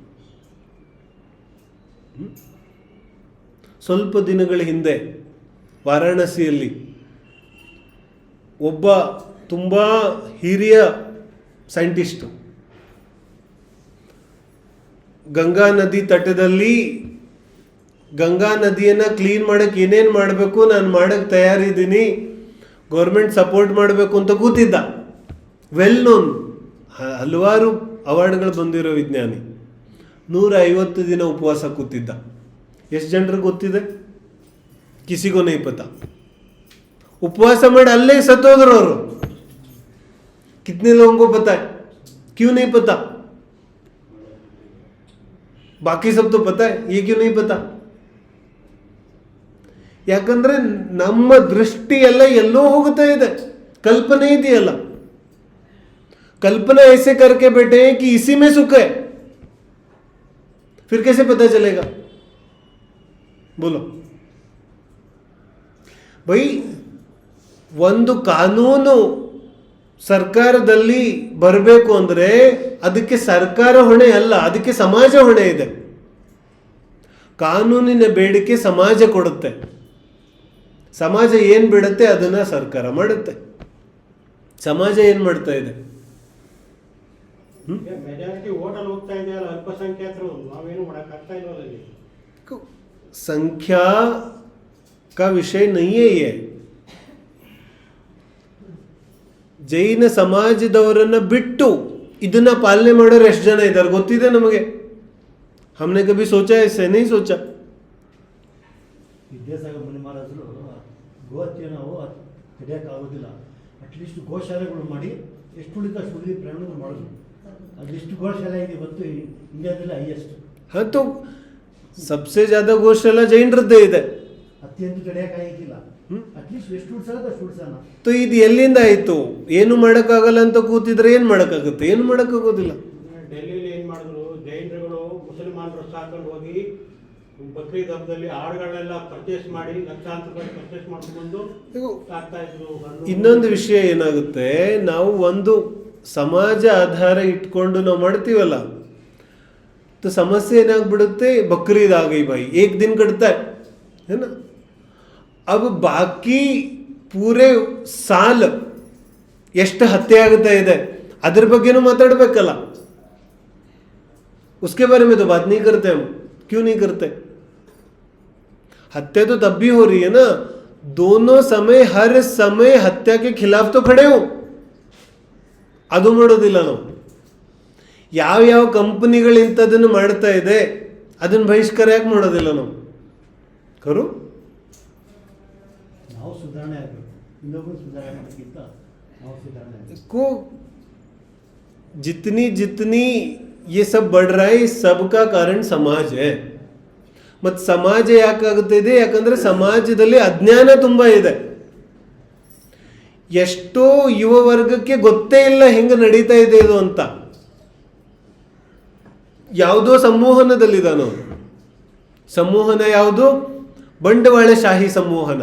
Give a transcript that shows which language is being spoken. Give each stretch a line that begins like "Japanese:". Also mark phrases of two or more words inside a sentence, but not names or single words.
Kannada: ಸ್ವಲ್ಪ ದಿನಗಳ ಹಿಂದೆ ವಾರಾಣಸಿಯಲ್ಲಿ ಒಬ್ಬ ತುಂಬ ಹಿರಿಯ ಸೈಂಟಿಸ್ಟು ಗಂಗಾ ನದಿ ತಟದಲ್ಲಿ ಗಂಗಾ ನದಿಯನ್ನು ಕ್ಲೀನ್ ಮಾಡೋಕ್ಕೆ ಏನೇನು ಮಾಡಬೇಕು ನಾನು ಮಾಡೋಕ್ಕೆ ತಯಾರಿದ್ದೀನಿ, ಗೌರ್ಮೆಂಟ್ ಸಪೋರ್ಟ್ ಮಾಡಬೇಕು ಅಂತ ಕೂತಿದ್ದ.
English: well known,
Kannada: ಹಲವಾರು ಅವಾರ್ಡ್ಗಳು ಬಂದಿರೋ ವಿಜ್ಞಾನಿ. 150 ದಿನ ಉಪವಾಸ ಕೂತಿದ್ದ. ಎಷ್ಟು ಜನರಿಗೆ ಗೊತ್ತಿದೆ?
Hindi: किसी को नहीं पता.
Kannada: उपवास ಮಾಡಿ ಅಲ್ಲೇ ಸತ್ತೋದ್ರು ಅವರು.
Hindi: कितने लोगों को पता है? क्यों नहीं पता? बाकी सब तो पता है, ये क्यों नहीं पता?
Kannada: ಯಾಕಂದ್ರೆ ನಮ್ಮ ದೃಷ್ಟಿ ಎಲ್ಲ ಎಲ್ಲೋ ಹೋಗ್ತಾ ಇದೆ. ಕಲ್ಪನೆ ಇದೆಯಲ್ಲ,
Hindi: कल्पना ऐसे करके बैठे हैं कि इसी में सुख है. फिर कैसे पता चलेगा? बोलो भाई.
Kannada: ಒಂದು ಕಾನೂನು ಸರ್ಕಾರದಲ್ಲಿ ಬರಬೇಕು ಅಂದರೆ ಅದಕ್ಕೆ ಸರ್ಕಾರ ಹೊಣೆ ಅಲ್ಲ, ಅದಕ್ಕೆ ಸಮಾಜ ಹೊಣೆ ಇದೆ. ಕಾನೂನಿನ ಬೇಡಿಕೆ ಸಮಾಜ ಕೊಡುತ್ತೆ, ಸಮಾಜ ಏನು ಬಿಡುತ್ತೆ ಅದನ್ನ ಸರ್ಕಾರ ಮಾಡುತ್ತೆ. ಸಮಾಜ ಏನು ಮಾಡ್ತಾ ಇದೆ? ಮೆಜಾರಿಟಿ ಓಟಲ್ಲಿ ಹೋಗ್ತಾ ಇದೆಯಲ್ಲ, ಅಲ್ಪಸಂಖ್ಯಾತರು, ನಾವೇನು ಮಾಡೋಕ್ಕಾಗ್ತಾ ಇಲ್ವಲ್ಲ.
Hindi: ಸಂಖ್ಯಾ का विषय नहीं है ये.
Kannada: ಜೈನ ಸಮಾಜದವರನ್ನ ಬಿಟ್ಟು ಇದನ್ನ ಪಾಲನೆ ಮಾಡೋರು ಎಷ್ಟು ಜನ ಇದ್ದಾರೆ ಗೊತ್ತಿದೆ ನಮಗೆ?
Hindi: हमने कभी सोचा ऐसे नहीं सोचा.
Kannada: ವಿದ್ಯಾಸಾಗರ ಮುನಿ ಮಹಾರಾಜರು ಗೋಹತ್ಯೆ ನಾವು ತಡೆಯೋಕ್ಕಾಗೋದಿಲ್ಲ, ಅಟ್ಲೀಸ್ಟ್ ಗೋಶಾಲೆಗಳು ಮಾಡಿ ಎಷ್ಟು ಉಳಿದ ಅಷ್ಟು ಉಳಿದ ಪ್ರಯಾಣಗಳು ಮಾಡೋದು. ಅದೆಷ್ಟು ಗೋಶಾಲೆ ಇದೆ ಇವತ್ತು ಇಂಡಿಯಾದಲ್ಲಿ ಹೈಯೆಸ್ಟ್.
Hindi: हाँ तो सबसे ज्यादा गौशाला
Kannada: ಜೈನರದ್ದೇ ಇದೆ. ಅತ್ಯಂತ ತಡೆಯೋಕ್ಕಾಗಿಲ್ಲ, ಅಟ್ಲೀಸ್ಟ್ ಎಷ್ಟು ಉಳಿಸೋದು ಅಷ್ಟು ಉಳಿಸೋಣ. तो ಇದು ಎಲ್ಲಿಂದ ಆಯಿತು? ಏನು ಮಾಡೋಕ್ಕಾಗಲ್ಲ ಅಂತ ಕೂತಿದ್ರೆ ಏನು ಮಾಡೋಕ್ಕಾಗುತ್ತೆ? ಏನು ಮಾಡೋಕ್ಕಾಗೋದಿಲ್ಲ. ಡೆಲ್ಲಿಲಿ ಏನು ಮಾಡಿದ್ರು ಜೈನರುಗಳು, ಮುಸಲ್ಮಾನರು ಸಾಕೊಂಡು ಹೋಗಿ ಬಕ್ರೀದ್ ಹಬ್ಬದಲ್ಲಿ ಆಡುಗಳನ್ನೆಲ್ಲ ಪರ್ಚೇಸ್ ಮಾಡಿ ಲಕ್ಷಾಂತರ ರೂಪಾಯಿ ಪರ್ಚೇಸ್ ಮಾಡ್ಕೊಂಡು ಸಾಕ್ತಾ ಇದ್ರು. ಇನ್ನೊಂದು ವಿಷಯ ಏನಾಗುತ್ತೆ, ನಾವು ಒಂದು ಸಮಾಜ ಆಧಾರ ಇಟ್ಕೊಂಡು ನಾವು ಮಾಡ್ತೀವಲ್ಲ, तो समस्या ಏನಾಗ್ಬಿಡುತ್ತೆ, बकरीद आ गई भाई, एक दिन कटता है ना.
Hindi: अब बाकी पूरे साल
Kannada: ಎಷ್ಟು ಹತ್ಯೆ ಆಗುತ್ತಾ ಇದೆ ಅದ್ರ ಬಗ್ಗೆನೂ ಮಾತಾಡಬೇಕಲ್ಲ.
Hindi: उसके बारे में तो बात नहीं करते हम. क्यों नहीं करते? हत्या तो तब भी हो रही है ना. दोनों समय हर समय हत्या के खिलाफ तो खड़े हो.
Kannada: ಅದು ಮಾಡೋದಿಲ್ಲ ನಾವು. ಯಾವ ಕಂಪನಿಗಳು ಇಂಥದನ್ನು ಮಾಡ್ತಾ ಇದೆ ಅದನ್ನು ಬಹಿಷ್ಕಾರ ಯಾಕೆ ಮಾಡೋದಿಲ್ಲ ನಾವು? ಕರು ನಾವು ಸುಧಾರಣೆ ಆಗಬೇಕು, ಇನ್ನೊಬ್ಬರು ಸುಧಾರಣೆ ಮಾಡೋಕ್ಕಿಂತ ನಾವು ಸುಧಾರಣೆ ಆಗಬೇಕು.
Hindi: को जितनी जितनी ये सब बढ़ रहा है, इस सब का कारण समाज है.
Kannada: ಮತ್ತು ಸಮಾಜ ಯಾಕಾಗುತ್ತಿದೆ? ಯಾಕಂದ್ರೆ ಸಮಾಜದಲ್ಲಿ ಅಜ್ಞಾನ ತುಂಬ ಇದೆ. ಎಷ್ಟೋ ಯುವ ವರ್ಗಕ್ಕೆ ಗೊತ್ತೇ ಇಲ್ಲ ಹೆಂಗೆ ನಡೀತಾ ಇದೆ ಇದು ಅಂತ. ಯಾವುದೋ ಸಂಮೋಹನದಲ್ಲಿದ್ದಾನೋ. ಸಂಮೋಹನ ಯಾವುದು? ಬಂಡವಾಳಶಾಹಿ ಸಂಮೋಹನ.